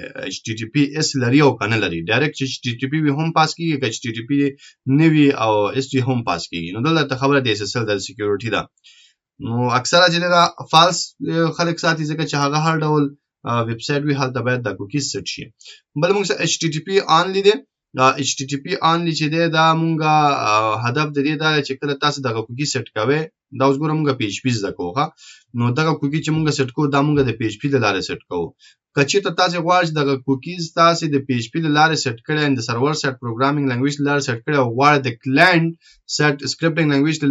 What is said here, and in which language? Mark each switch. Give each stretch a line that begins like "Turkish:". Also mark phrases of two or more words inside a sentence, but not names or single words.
Pashto: HTTPS لري او کنه لري ډایرکټ HTTP وی هم پاس کیږي که HTTP نه وي او ST هم پاس کیږي نو دلته خبره د SSL د سکیورټي ده نو اکثره چې دا فالس خلک ساتي ځکه چې هغه هر ډول ویب سټ وی هلته باید د کوکی سیټ شي بل موږ
English: HTTP only
Pashto: دی
English: HTTP only
Pashto: چې دی دا موږ هدف د دې دا چې کله تاسو دغه کوکی سیټ کوئ دا اوس ګورم موږ PHP زده کوو نو دغه کوکی چې موږ سیټ کوو دا موږ د PHP د لارې سیټ کوو کچې ته تاسو غواړئ چې دغه کوکیز تاسو د PHP د لارې سیټ کړئ د
English: server side programming language
Pashto: د لارې سیټ کړئ او غواړئ د
English: client side scripting language
Pashto: د